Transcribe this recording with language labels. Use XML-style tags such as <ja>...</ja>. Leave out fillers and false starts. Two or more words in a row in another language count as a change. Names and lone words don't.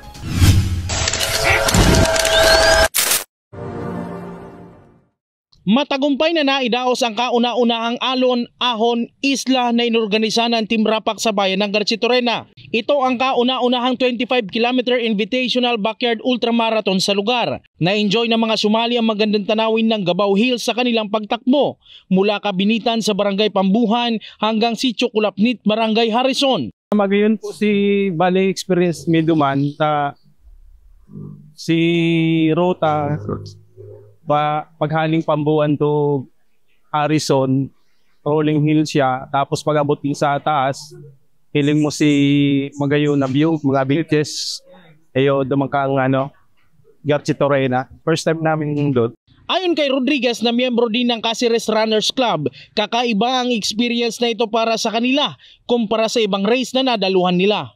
<tl>Matagumpay na naidaos ang kauna-unahang alon-ahon isla na inorganisa ng Team Rapak sa bayan ng Garchitorena. Ito ang kauna-unahang 25-kilometer invitational backyard ultramarathon sa lugar. Na-enjoy ng mga sumali ang magandang tanawin ng Gabaw Hills sa kanilang pagtakbo mula Kabinitan sa Barangay Pambuhan hanggang Sitio Kulapnit, Barangay Harrison.</tl> <bik>Magayon po si Bali Experience Miduman sa si Rota paghaling Pambuan to Harrison,</bik> <en>rolling hill</en> <bik>siya, tapos pag-abot din sa taas, hiling mo si Magayon na view, mga beaches, ayo dumakang Garchitorena.</bik> <en>First time namin doon.</en> <tl>Ayon kay Rodriguez na miyembro din ng Caceres Runners Club, kakaiba ang experience na ito para sa kanila kumpara sa ibang race na nadaluhan nila.</tl>